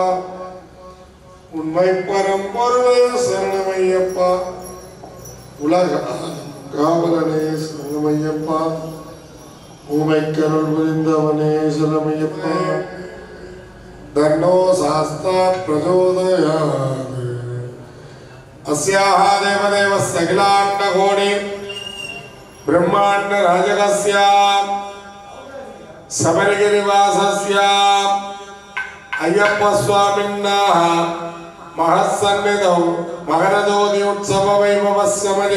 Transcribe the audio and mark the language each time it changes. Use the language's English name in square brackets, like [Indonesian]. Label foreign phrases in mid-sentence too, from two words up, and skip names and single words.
[Tamil] உண்மை பரம்பொருளே சரணமையப்பா உலக காவலனே சரணமையப்பா ஊமைக்கருள் புரிந்தவனே சரணமையப்பா [Sanskrit] तन्नो शास्ता प्रचोदयात् अस्याः देवदेवस्य अखिलाण्डकोटि ब्रह्माण्डराजकस्य सबरिगिरिवासस्य अय्यप्पस्वामिनः महत्सन्निधौ मकरज्योति उत्सववैभवसमये